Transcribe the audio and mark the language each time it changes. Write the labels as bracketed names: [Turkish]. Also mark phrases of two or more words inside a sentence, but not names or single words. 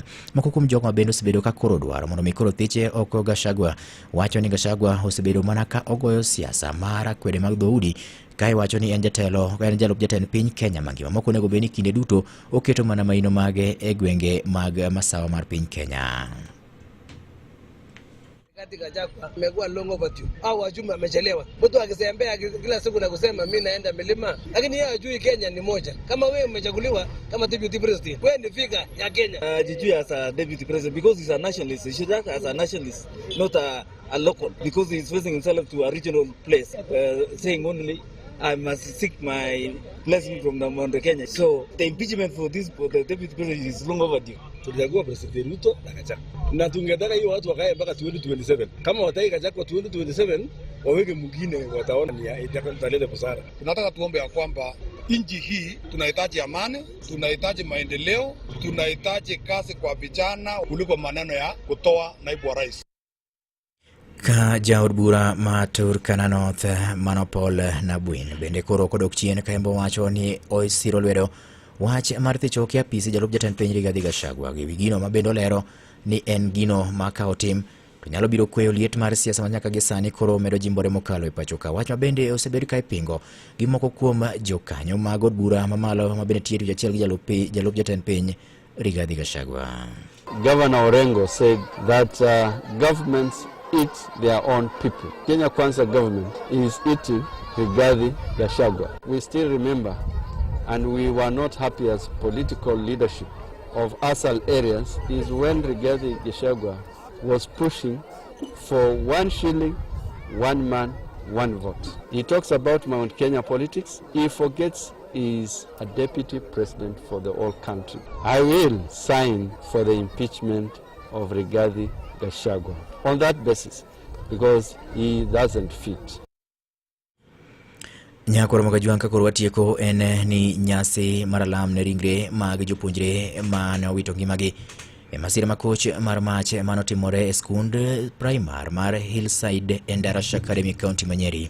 [Luo (Kenya and Tanzania)] Moko kuom jogo mabende osebedo ka koro dwaro mondo mi koro thiche oko Gachagua, wacho ni Gachagua osebedo mana ka ogoyo siasa mar kwede mag dhoudi, kai wacho ni en jatelo, en jalup jatend piny Kenya mangima. Moko nego beni kinde duto oketo mana maino mage e gwenge mag masawa mar piny Kenya. [Swahili] Katika Gachagua amekuwa [English] long overdue. [Swahili] Au wajumbe amechelewa. Mtu akisembea kila siku na kusema mimi naenda milima, lakini yeye hajui Kenya ni moja. Kama wewe umechaguliwa kama [English] deputy president, [Swahili] wewe ni figure ya Kenya. [English] Jijui as a deputy president because he's a nationalist. He should act as a nationalist, not a local, because he's facing himself to a regional place, saying only I must seek my blessing from the Mount Kenya. So the impeachment for the deputy president is long overdue. [Swahili] Tulichagua President Ruto na Gachagua. Na tungetaka hiyo watu wakae mpaka 2027. Kama wataki Gachagua 2027, waweke mwingine wataona ni itakaleta busara. Tunataka tuombe ya kwamba nchi hii tunahitaji amani, tunahitaji maendeleo, tunahitaji kazi kwa vijana kuliko maneno ya kutoa naibu wa rais. [Luo (Kenya and Tanzania)] Ka jaod bura ma Turkana North Manopol Nabwin bende koro kodok chien ka embo wacho ni oisiro lwedo wach mar thicho ke apisi jalup jatend piny Rigathi Gachagua gi gino ma bende olero ni en gino ma ka otim to nyalo biro kweyo liet mar siasa ma nyaka gi sani koro medo jimbore mokalo e pacho ka. Wach ma bende osebedo ka ipingo gi moko kuom jokanyo mag od bura mamalo ma bende tiyo jachiel gi jalup jatend piny Rigathi Gachagua. [English] Governor Orengo said that governments eat their own people. Kenya Kwanza government is eating Rigathi Gachagua. We still remember, and we were not happy as political leadership of ASAL areas, is when Rigathi Gachagua was pushing for 1 shilling, 1 man, 1 vote. He talks about Mount Kenya politics. He forgets he is a deputy president for the whole country. I will sign for the impeachment of Rigathi Gachagua on that basis because he doesn't fit. [Luo (Kenya and Tanzania)] Nyakwar Mogajwang ka koro watieko en ni nyasi maralam ne ringre mag jopuonjre ma ne owito ngimagi e masira makoch mar mach manotimore e skund primar mar Hillside Endarash Academy County Manyeri.